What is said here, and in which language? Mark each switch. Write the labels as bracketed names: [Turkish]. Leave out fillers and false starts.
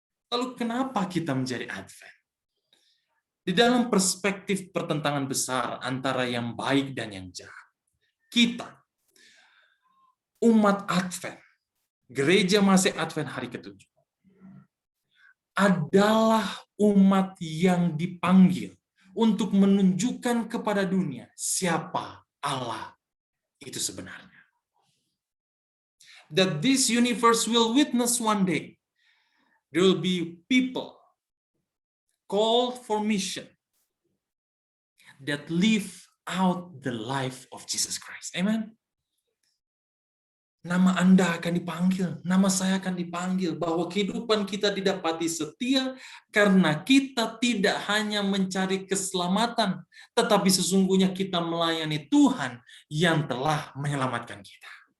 [Indonesian] Lalu kenapa kita menjadi Advent? Di dalam perspektif pertentangan besar antara yang baik dan yang jahat, kita, umat Advent, gereja masih Advent hari ke-7, adalah umat yang dipanggil untuk menunjukkan kepada dunia siapa Allah itu sebenarnya. [English] That this universe will witness one day. There will be people called for mission that live out the life of Jesus Christ. Amen. [Indonesian] Nama Anda akan dipanggil, nama saya akan dipanggil, bahwa kehidupan kita didapati setia karena kita tidak hanya mencari keselamatan, tetapi sesungguhnya kita melayani Tuhan yang telah menyelamatkan kita.